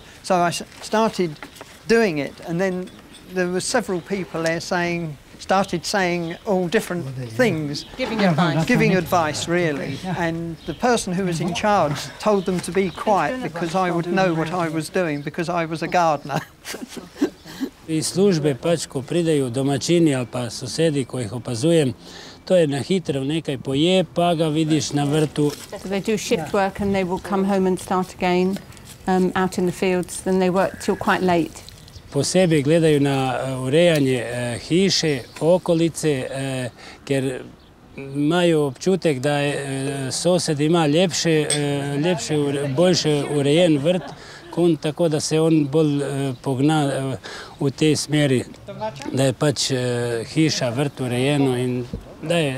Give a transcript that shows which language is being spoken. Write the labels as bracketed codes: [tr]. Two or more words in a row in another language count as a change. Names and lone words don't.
[en] So I started doing it, and then there were several people there started saying all different things. Giving advice. Giving advice, really. And the person who was in charge told them to be quiet because I would know what I was doing because I was a gardener. [sl] Iz službe ko pridejo domačini ali pa sosedi, ko jih opazujem, to je na hitro nekaj poje, pa ga vidiš na vrtu. [en] They do shift work and they will come home and start again out in the fields, then they work till quite late. [sl] Posebej gledajo na urejanje hiše, okolice, ker imajo občutek, da sosed ima boljše urejen vrt, tako da se on bolj pogna v tej smeri, da je hiša, vrt urejeno in da je red.